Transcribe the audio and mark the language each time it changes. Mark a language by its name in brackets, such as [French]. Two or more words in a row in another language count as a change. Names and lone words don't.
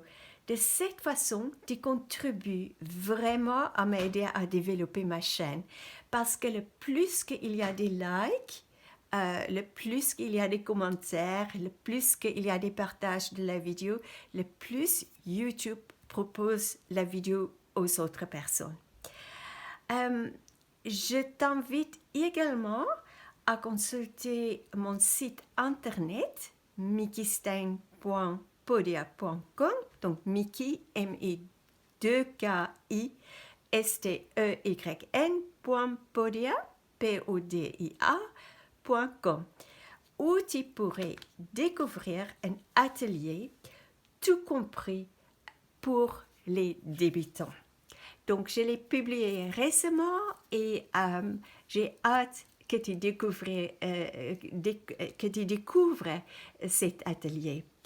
[French] De cette façon, tu contribues vraiment à m'aider à développer ma chaîne parce que le plus qu'il y a des likes, le plus qu'il y a des commentaires, le plus qu'il y a des partages de la vidéo, le plus YouTube propose la vidéo aux autres personnes. Je t'invite également à consulter mon site internet mikistein.podia.com, donc Miki, M-I-2-K-I-S-T-E-Y-N.podia, P-O-D-I-A.com, où tu pourrais découvrir un atelier tout compris pour les débutants. Donc, je l'ai publié récemment et j'ai hâte que tu découvres cet atelier.